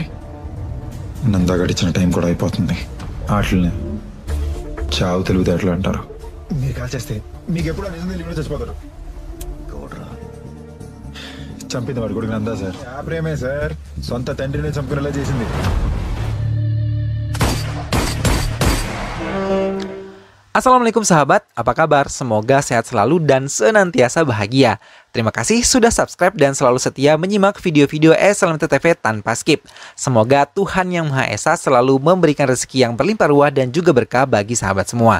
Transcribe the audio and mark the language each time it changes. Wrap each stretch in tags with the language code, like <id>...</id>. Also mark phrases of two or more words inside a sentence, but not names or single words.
<te>నందా గడిచిన టైం కూడా అయిపోతుంది. ఆటలని చావు తెలివితేటలు అంటారు. మీరు కాల్ చేస్తే మీకు ఎప్పుడు నిజం తెలియకుండా చచ్చిపోతారు. చంపింది వాడు కొడుకు నందా సార్. ఆ ప్రేమే సార్ సొంత తండ్రిని చంపుకునేలా చేసింది.</te> <id>Assalamualaikum sahabat, apa kabar? Semoga sehat selalu dan senantiasa bahagia. Terima kasih sudah subscribe dan selalu setia menyimak video-video SLMT-TV tanpa skip. Semoga Tuhan Yang Maha Esa selalu memberikan rezeki yang berlimpah ruah dan juga berkah bagi sahabat semua.</id>